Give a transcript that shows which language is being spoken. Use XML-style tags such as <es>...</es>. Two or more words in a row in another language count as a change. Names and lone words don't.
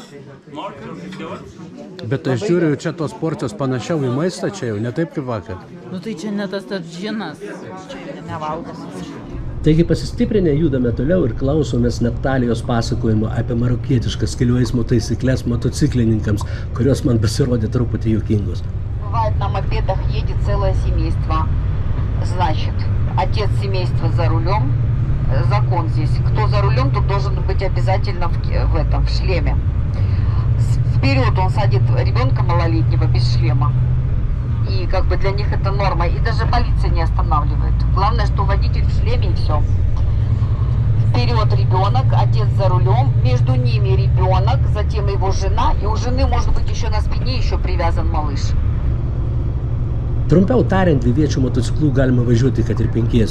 <lt>Bet aš žiūriu, čia tos porcijos panašiau į maistą, čia jau ne taip kaip vakar. Nu tai čia ne tas džinas, čia nevalgas. Taigi pasistiprinę judame toliau ir klausomės Natalijos pasakojimo apie marokietiškas kelių eismo taisyklės motociklininkams, kurios man pasirodė truputį juokingos.</lt> <ru>Бывает, на мопедах едет целое семейство. Значит, отец семейства за рулем. Закон здесь. Кто за рулем, тот должен быть обязательно в шлеме. Вперед он садит ребенка малолетнего без шлема. И как бы для них это норма. И даже полиция не останавливает. Главное, что водитель в шлеме и все. Вперед ребенок, отец за рулем. Между ними ребенок, затем его жена. И у жены может быть еще на спине еще привязан малыш.</ru> <lt>Trumpiau tariant, dviviečių motociklų galima važiuoti kad ir 5.</lt>